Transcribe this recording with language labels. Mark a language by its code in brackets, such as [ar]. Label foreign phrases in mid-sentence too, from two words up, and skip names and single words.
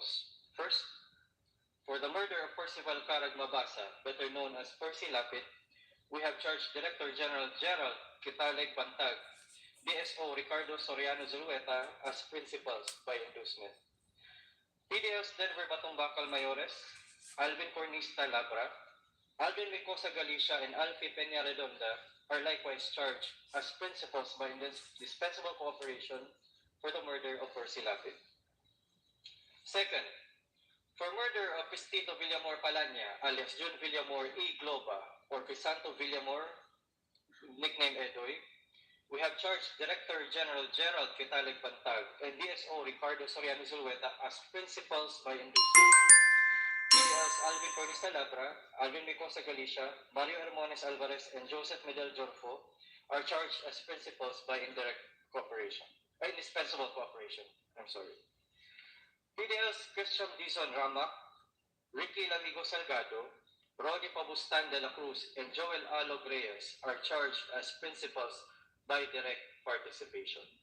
[en] First, for the murder of Percival Carag Mabasa, better known as Percy Lapid, we have charged Director General Gerald Kitaleg Bantag, DSO Ricardo Soriano Zulueta as principals by inducement. PDLs Denver Batong Bakal Mayores, Alvin Cornista Labra, Alvin Vicosa Galicia, and Alfie Peña Redonda are likewise charged as principals by indispensable cooperation for the murder of Percy Lapid. Second, for murder of Cristito Villamor Palanya, alias Jun Villamor E. Globa, or Crisanto Villamor, nickname Edoy, we have charged Director General Gerald Quitalig Bantag and DSO Ricardo Soriano Zulueta as principals by inducement. PDLs Alvin Cornista Labra, Alvin Micosa Galicia, Mario Hermones Alvarez, and Joseph Medel Jorfo are charged as principals by indispensable cooperation. PDLs Christian Dizon Ramak, Ricky Lamigo Salgado, Rodi Pabustan de la Cruz, and Joel Alog Reyes are charged as principals by direct participation.